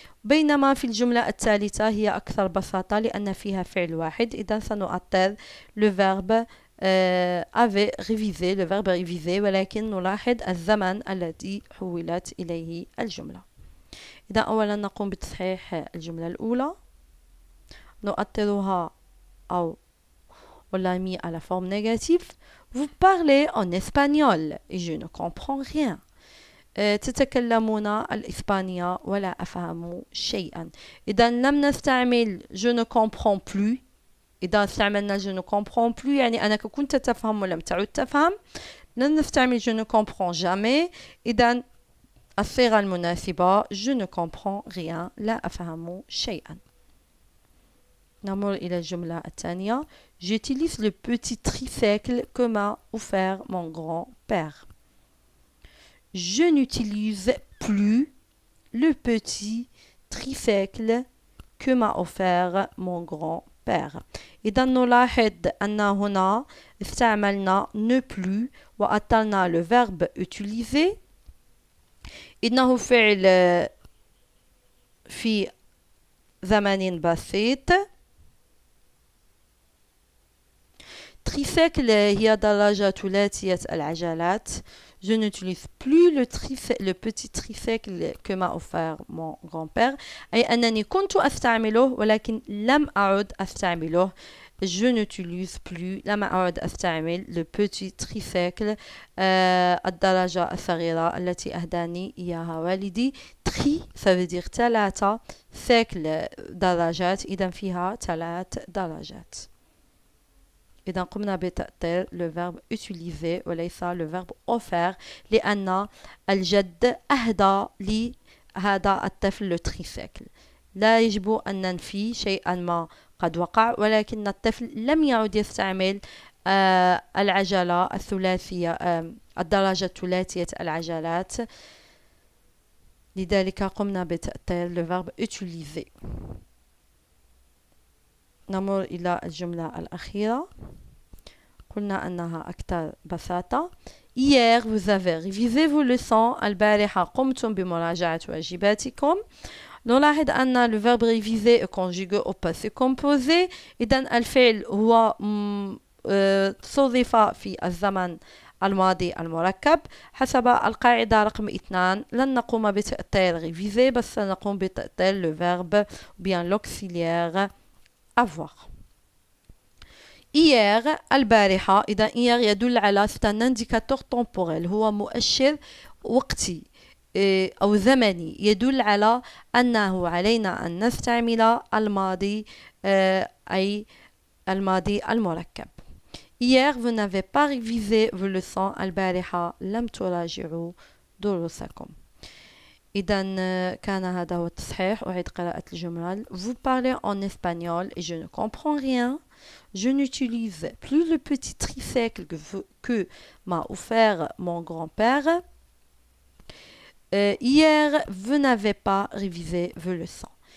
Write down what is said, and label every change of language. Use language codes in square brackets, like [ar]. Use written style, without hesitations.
[ar] بينما في الجملة الثالثة هي أكثر بساطة لأن فيها فعل واحد، إذا سنؤطل [fr] le verbe avait révisé، le verbe révisé، [ar] ولكن نلاحظ الزمن الذي حولت إليه الجملة. إذا أولا نقوم بتصحيح الجملة الأولى، نؤطرها أو [fr] on l'a mis à la forme négative. Vous parlez en espagnol et je ne comprends rien. [ar] تتكلمون الإسبانية ولا أفهم شيئا. إذا لم نستعمل [fr] je ne comprends plus، [ar] إذا استعملنا je ne comprends plus يعني أنك كنت تفهم ولم تعد تفهم. لن نستعمل [fr] je ne comprends jamais. [ar] إذا الصيغة المناسبة [fr] je ne comprends rien، [ar] لا أفهم شيئا. نمر إلى الجملة الثانية. [fr] J'utilise le petit tricycle que m'a offert mon grand-père. Je n'utilise plus le petit tricycle que m'a offert mon grand-père. [ar] إذا نلاحظ أن هنا استعملنا ne plus وأطلنا [fr] le verbe utiliser. [ar] إنه فعل في زمن بسيط. tricycle هي دراجة ثلاثية العجلات. [fr] Je n'utilise plus le petit tricycle que m'a offert mon grand-père، [ar] أي أنني كنت أستعمله ولكن لم أعد أستعمله. [fr] Je n'utilise plus، [ar] لم أعد أستعمل [fr] le petit tricycle [ar] الدراجة الصغيرة التي أهداني إياها والدي. [fr] tri ça veut dire [ar] ثلاثة، cycle دراجات، إذا فيها ثلاث دراجات. إذا قمنا بتأطير [fr] le verbe utiliser [ar] وليس [fr] le verbe offert، [ar] لأن الجد أهدى لهذا الطفل le tricycle. لا يجب أن ننفي شيئا ما قد وقع، ولكن الطفل لم يعد يستعمل العجلة الثلاثية، الدراجة ثلاثية العجلات، لذلك قمنا بتأطير [fr] le verbe utiliser. [ar] نمر إلى الجملة الأخيرة. قلنا أنها أكثر بساطة. [fr] Hier vous avez révisé vos leçons. [ar] البارحة قمتم بمراجعة واجباتكم. نلاحظ أن [fr] le verbe réviser est conjugué au passé composé. [ar] إذن الفعل هو صرف في الزمن الماضي المركب. حسب القاعدة رقم 2 لن نقوم بتأطير réviser، بس سنقوم بتأطير [fr] le verbe bien l'auxiliaire avoir. [ar] hier البارحة، إذا hier يدل على [fr] c'est un indicateur temporel، [ar] هو مؤشر وقتي أو زمني، يدل على أنه علينا أن نستعمل الماضي أي الماضي المركب. [fr] hier vous n'avez pas révisé vos leçons. [ar] البارحة لم تراجعوا دروسكم. إذا كان هذا هو التصحيح. أعيد قراءة الجمل. [fr] Vous parlez en espagnol et je ne comprends rien. Je n'utilise plus le petit tricycle que m'a offert mon grand-père. Hier, vous n'avez pas révisé vos leçons.